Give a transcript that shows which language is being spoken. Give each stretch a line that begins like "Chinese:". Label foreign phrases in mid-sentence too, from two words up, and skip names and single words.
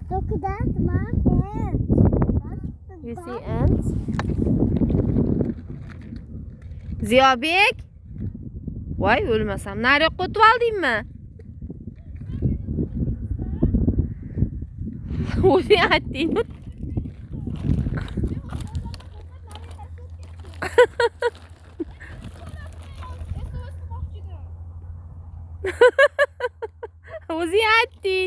English: Look at that, Mom. Ants. You see ants?
Uzbek: Ziyobek? Voy, o'lmasam. Nariyoqqa o'tib oldingmi? O'zing aytding. O'zing aytding.